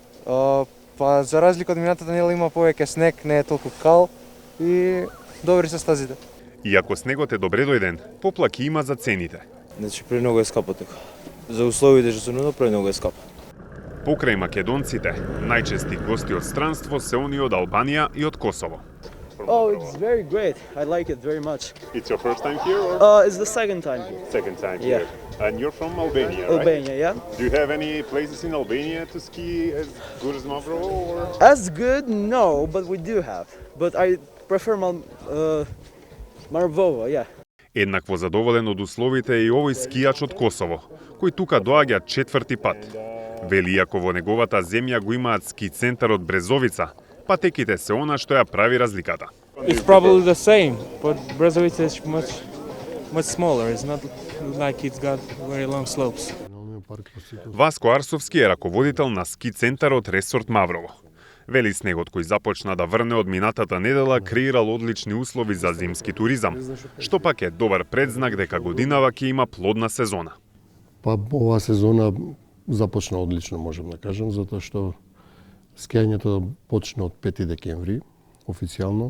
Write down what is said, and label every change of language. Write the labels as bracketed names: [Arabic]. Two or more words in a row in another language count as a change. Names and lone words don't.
[Macedonian] Па за разлика од минатото нели има повеќе снег, не е толку кал и добри се стазите. Иако снегот е добре дојден, поплаки има за цените. Значи премногу е скапо тука. За условите што се нуда премногу е скапо. Покрај македонците, најчести гости од странство се они од Албанија и од Косово. [English] Oh, it's very great. I like it very much. It's your first time here or It's the second time here. second time Yeah. here? And you're from Albania, right? Albania, yeah. Do you have any places in Albania to ski as good as Mavrovo or? As good, no, but we do have. But I prefer Mavrovo, yeah. [Macedonian] Еднакво задоволен од условите е и овој скијач од Косово, кој тука доаѓа 4ти пат. Вели, иако во неговата земја го имаат ски центарот Брезовица, патеките се она што ја прави разликата. [English] It's probably the same, but Brezovica is much smaller. It's not like it's got very long slopes. [Macedonian] Васко Арсовски е раководител на ски центарот Ресорт Маврово. Вели, снегот кој започна да врне од минатата недела креирал одлични услови за зимски туризам, што пак е добар предзнак дека годинава ќе има плодна сезона. Па оваа сезона започна одлично, можам да кажам, затоа што скијањето почна од 5 декември, официјално.